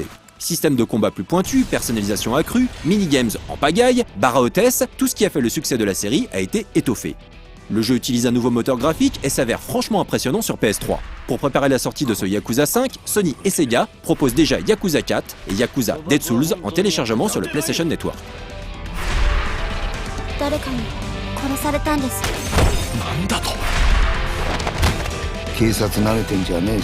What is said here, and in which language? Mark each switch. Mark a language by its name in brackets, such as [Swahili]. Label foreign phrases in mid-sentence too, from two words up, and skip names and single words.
[French] Système de combat plus pointu, personnalisation accrue, minigames en pagaille, barre à hôtesse, tout ce qui a fait le succès de la série a été étoffé. Le jeu utilise un nouveau moteur graphique et s'avère franchement impressionnant sur PS3. Pour préparer la sortie de ce Yakuza 5, Sony et Sega proposent déjà Yakuza 4 et Yakuza Dead Souls en téléchargement sur le PlayStation Network. [Japanese] 誰かに殺されたんです。なんだと。警察慣れてんじゃねえぞ。